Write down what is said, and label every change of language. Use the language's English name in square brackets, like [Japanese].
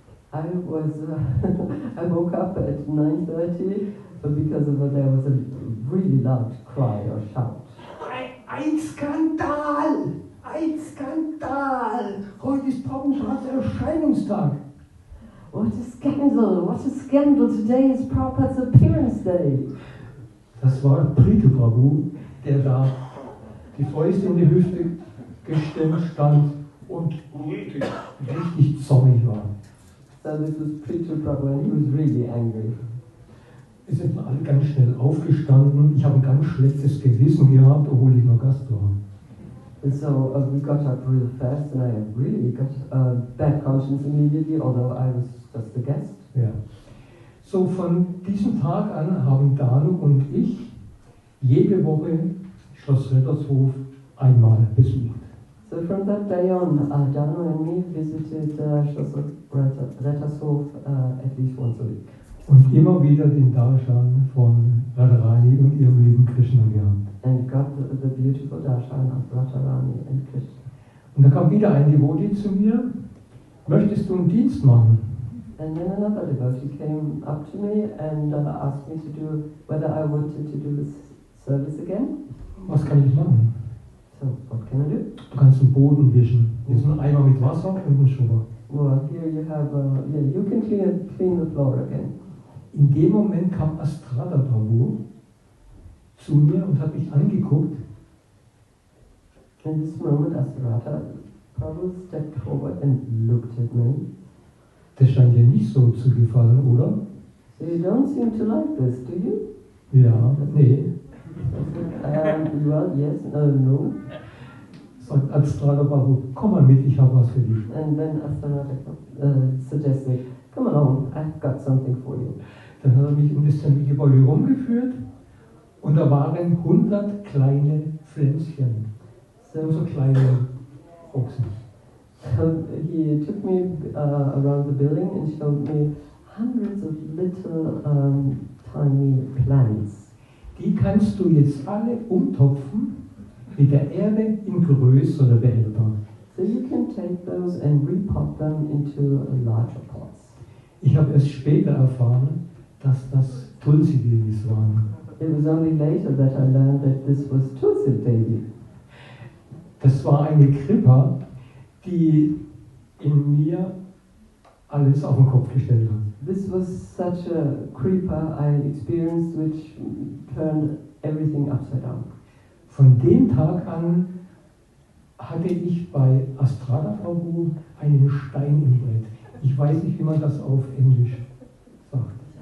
[English] I woke up at 9:30 because there was a really loud cry or shout. [German] Ein Skandal! Ein Skandal! Heute ist Prabhupads Erscheinungstag. [English] What a scandal! What a scandal! Today is Prabhupada's appearance day. [German] Das war Prithu Prabhu, der da die Fäuste in die Hüfte gestemmt stand und richtig zornig war. [English] So this was Prithu Prabhu and he was really angry. [German] Wir sind alle ganz schnell aufgestanden. Ich habe ein ganz schlechtes Gewissen gehabt, obwohl ich nur Gast war. [English] So we got up real fast and I really got a bad conscience immediately, although I was just a guest. [German] Ja. So von diesem Tag an haben Danu und ich jede Woche Schloss Reddershof einmal besucht. [English] So from that day on, Danu and me visited Schloss Reddershof at least once a week. [German] Und immer wieder den Darshan von Radharani und ihrem lieben Krishna gehabt. [English] And got the beautiful darshan of Radharani and Krishna. [German] Und da kam wieder ein Devotee zu mir, möchtest du einen Dienst machen? [English] And then another devotee came up to me and asked me to do whether I wanted to do this service again. [German] Was kann ich machen? [English] So, what can I do? [German] Du kannst den Boden wischen. Hier ist ein Eimer mit Wasser und ein Schubber. [English] Well, here you have, you can clean the floor again. [German] In dem Moment kam Astrada Prabhu zu mir und hat mich angeguckt. [English] In this moment, Astrada Prabhu stepped forward and looked at me. [German] Das scheint dir nicht so zu gefallen, oder? [English] So you don't seem to like this, do you? [German] Ja, nee. [English] Well, yes, no. [German] Sagt Astrada Prabhu, komm mal mit, ich habe was für dich. [English] And then Astrada suggested, come along, I've got something for you. [German] Dann hat er mich um das Tempelgebäude rumgeführt und da waren 100 kleine Pflänzchen. So kleine Ochsen. [English] He took me around the building and showed me hundreds of little tiny plants. [German] Die kannst du jetzt alle umtopfen mit der Erde in größere Behälter. [English] So you can take those and repot them into larger pots. [German] Ich habe erst später erfahren, dass das Tulsi-Babys waren. [English] It was only later that I learned that this was Tulsi baby. [German] Das war eine Kripa, die in mir alles auf den Kopf gestellt hat. [English] This was such a creeper I experienced which turned everything upside down. [German] Von dem Tag an hatte ich bei Astrada Prabhu einen Stein im Brett. Ich weiß nicht, wie man das auf Englisch sagt.